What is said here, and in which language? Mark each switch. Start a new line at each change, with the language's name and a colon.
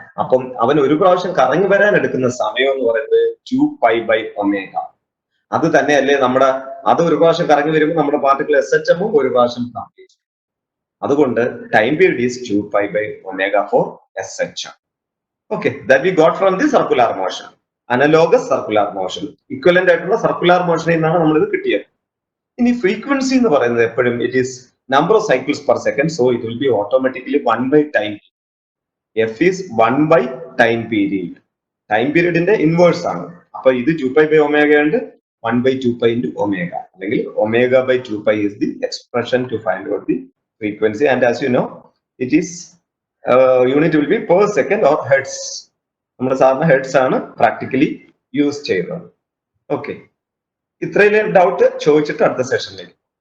Malayalam: അപ്പം അവൻ ഒരു പ്രാവശ്യം കറങ്ങി വരാൻ എടുക്കുന്ന സമയം എന്ന് പറയുന്നത് 2π/ω. അത് തന്നെയല്ലേ അത് ഒരു പ്രാവശ്യം കറങ്ങി വരുമ്പോൾ നമ്മുടെ പാർട്ടിക്കിൾ SHM ഒരു പ്രാവശ്യം കംപ്ലീറ്റ്. അതുകൊണ്ട്
English: Time period is 2π/ω for SHM. Okay, that we got from the circular motion. Analogous circular motion.
Malayalam: Equivalent ആയിട്ടുള്ള സർക്കുലർ മോഷനിൽ നിന്നാണ് നമ്മൾ ഇത് കിട്ടിയത്. ഇനി ഫ്രീക്വൻസി എന്ന് പറയുന്നത് എപ്പോഴും
English: It is number of cycles per second.
Malayalam: So
English: It will be automatically 1/time. F is 1/time period.
Malayalam: Time പീരീഡിന്റെ inverse ആണ്. അപ്പൊ ഇത് 2π/ω ഉണ്ട്, 1/2π into ω. അല്ലെങ്കിൽ
English: ω/2π is the expression to find out the frequency. And as you know, it is unit will be per second or hertz.
Malayalam: നമ്മുടെ സാധാരണ heads ആണ് practically use ചെയ്യുന്നത്. Okay, ഇത്രയിലെ doubt ചോദിച്ചിട്ട് അടുത്ത സെഷനിലേക്ക്.